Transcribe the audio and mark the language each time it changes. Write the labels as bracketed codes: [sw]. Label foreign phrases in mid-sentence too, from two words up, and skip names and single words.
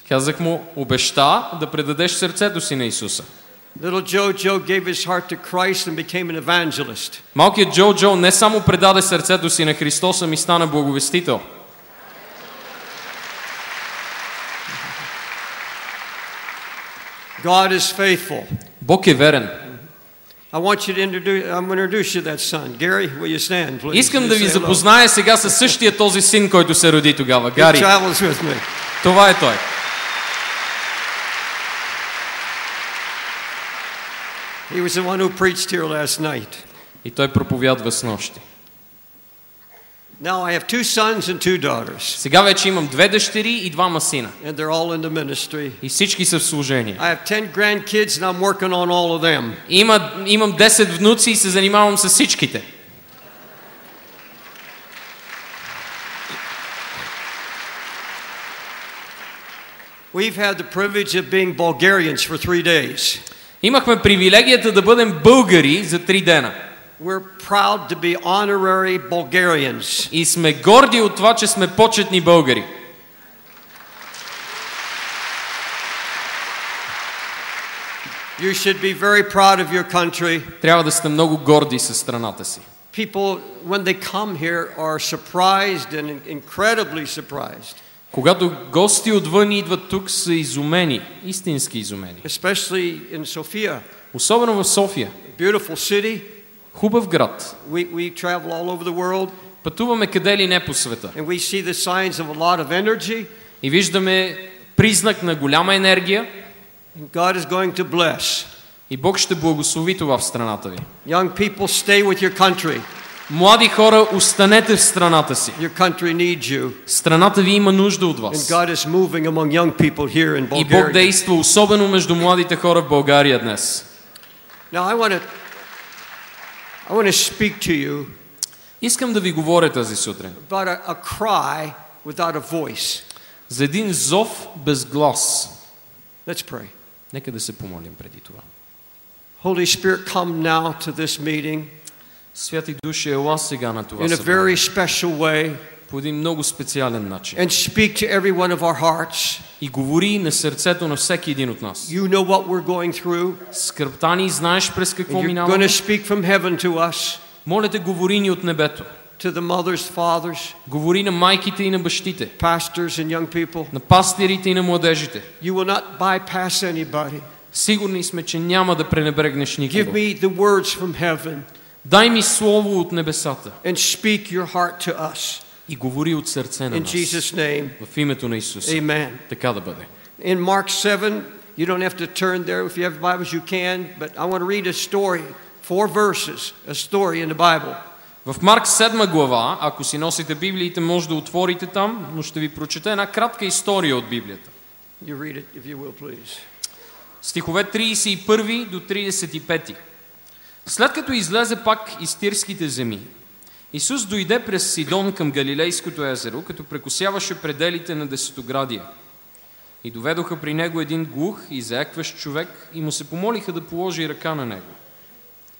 [bg] Казах му, обеща да предадеш сърцето си на Исуса. [en] Little Joe gave his heart to Christ and became an evangelist. [bg] Малкият Джо не само предаде сърцето си на Христос, ами стана благовестител. [en] God is faithful. [bg] Бог е верен. [en] I want you to introduce you to that son. Gary, will you stand, please? [bg] Искам да ви запозная сега със същия този син, който се роди тогава. [en] He [bg] Гари. [en] travels with me. [bg] Това е той. [en] He was the one who preached here last night. [bg] И той проповядва с нощи. [en] Now I have 2 sons and 2 daughters. [bg] Сега вече имам 2 дъщери и 2 сина. [en] And they're all in the ministry. [bg] И всички са в служение. [en] I have 10 grandkids and I'm working on all of them. [bg] Имам 10 внуци и се занимавам с всичките. [en] We've had the privilege of being Bulgarians for 3 days. [bg] Имахме привилегията да бъдем българи за 3 дена. [en] We're proud to be honorary Bulgarians. [bg] И сме горди от това, че сме почетни българи. [en] You should be very proud of your country. [bg] Трябва да сте много горди със страната си. [en] People, when they come here, are surprised and incredibly surprised. [bg] Когато гости отвън идват тук, са изумени, истински изумени. [en] Especially in Sofia. [bg] Особено в София. [en] Beautiful city. [bg] Хубав град. [en] We travel all over the world. [bg] Пътуваме къде ли не по света. [en] And we see the signs of a lot of energy. [bg] И виждаме признак на голяма енергия. [en] And God is going to bless. [bg] И Бог ще благослови това в страната ви. [en] Young people, stay with your country. [bg] Млади хора, останете в страната си. [en] Your country needs you. [bg] Страната ви има нужда от [en] And [bg] вас. [en] God is moving among young people here in [bg] И Бог [en] Bulgaria. [bg] действа особено между младите хора в България днес. [en] Now I want to speak to you. [bg] Искам да ви говоря тази сутрин [en] About a cry without a voice. [bg] за един зов без глас. [en] Let's pray. [bg] Нека да се помолим преди това. [en] Holy Spirit, come now to this meeting [bg] Святи Души, ела сега на това [en] in a [bg] събрание [en] very special way [bg] по един много специален начин. [en] and speak to every one of our hearts. [bg] И говори на сърцето на всеки един от нас. [en] You know what we're going through. [bg] Скръпта ни, знаеш през какво [en] And you're going [bg] минаваме. [en] to speak from heaven to us, [bg] Моля те, говори ни от небето. [en] to the mothers, fathers, [bg] Говори на майките и на бащите, [en] pastors and young people. [bg] на пастирите и на младежите. [en] You will not bypass anybody. [bg] Сигурни сме, че няма да пренебрегнеш [en] Give [bg] никого. [en] me the words from heaven [bg] Дай ми слово от небесата [en] and speak your heart to us. [bg] и говори от сърце на [en] In [bg] нас. [en] Jesus' name, [bg] В името на Исус. [en] amen. [bg] Така да бъде. [en] In Mark 7, you don't have to turn there. If you have Bibles, you can. But I want to read a story, 4 verses, a story in the Bible. [bg] В Марк 7 глава, ако си носите Библиите, може да отворите там, но ще ви прочета една кратка история от Библията. [en] You read it if you will, please. [bg] Стихове 31 до 35. След като излезе пак из Тирските земи, Исус дойде през Сидон към Галилейското езеро, като прекосяваше пределите на Десетоградия. И доведоха при него един глух и заекващ човек и му се помолиха да положи ръка на него.